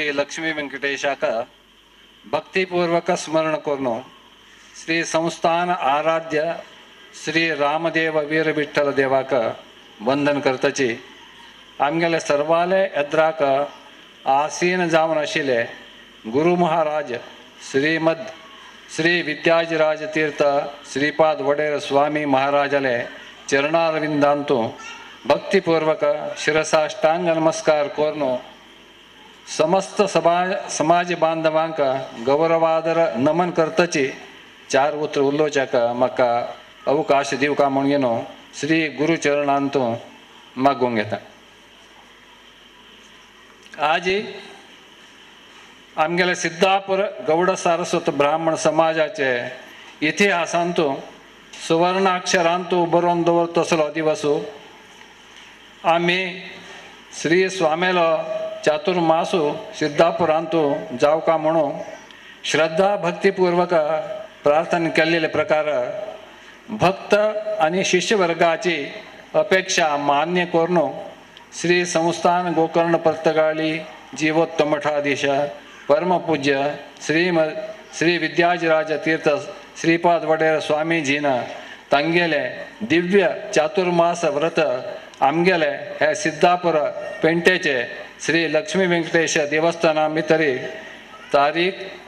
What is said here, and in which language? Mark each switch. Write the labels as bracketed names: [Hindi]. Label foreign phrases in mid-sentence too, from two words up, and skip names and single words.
[Konkani] लक्ष्मी वेंकटेशाक भक्तिपूर्वक स्मरण करून श्री संस्थान आराध्य श्री रामदेव वीर विठ्ठल देवाक वंदन करतची. आमगेले सर्वाले यद्राक आसीन जावन आशिल्ले गुरु महाराज श्रीमद श्री विद्याधिराज तीर्थ श्रीपाद वडेर स्वामी महाराजाले चरणारविंदांतू भक्तिपूर्वक शिरसाष्टांग नमस्कार करून समस्त समाज बांधवांक गौरवादर नमन करतची 4 उतर उल्लोचक म्हाका अवकाश दिवका म्हणून श्री गुरुचरणांतू मागूंक येता. आज आमगेले सिद्धापूर गौड सारस्वत ब्राह्मण समाजाचे इतिहासांतू सुवर्णाक्षरांतू बरोवन दवरत तसलो दिवस आम्ही श्री स्वामेलो चातुर्मासू सिद्धापुरांतू जावका म्हणून श्रद्धा भक्तिपूर्वक प्रार्थना केलेले प्रकार भक्त आणि शिष्य वर्गाची अपेक्षा मान्य करून श्री संस्थान गोकर्ण पर्तगाळी जीवोत्तम मठाधीश परमपूज्य श्री विद्याजराज तीर्थ श्रीपाद वडेर स्वामीजीन तांगेले दिव्य चातुर्मास व्रत आमगेले हे सिद्धापुर पेंटेचे श्री लक्ष्मी वेंकटेश देवस्थान ಮಿತರಿ तारीख